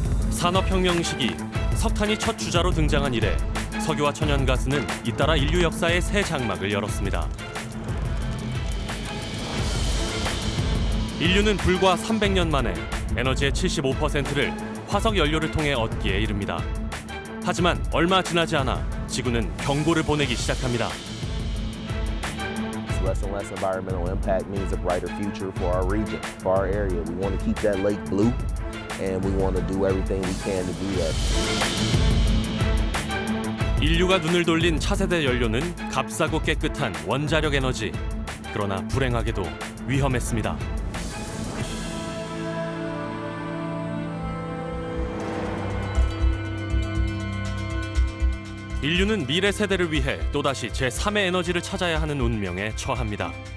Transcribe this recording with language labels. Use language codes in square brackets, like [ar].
[ko] 산업혁명 시기 석탄이 첫 주자로 등장한 이래 석유와 천연가스는 잇따라 인류 역사의 새 장막을 열었습니다. 인류는 불과 300년 만에 에너지의 75%를 화석 연료를 통해 얻기에 이릅니다. 하지만 얼마 지나지 않아 지구는 경고를 보내기 시작합니다. [en] Less and less environmental impact means a brighter future for our region, for our area. We want to keep that lake blue, and we want to do everything we can to do that. [ko] 인류가 눈을 돌린 차세대 연료는 값싸고 깨끗한 원자력 에너지. 그러나 불행하게도 위험했습니다. 인류는 미래 세대를 위해 또다시 제3의 에너지를 찾아야 하는 운명에 처합니다.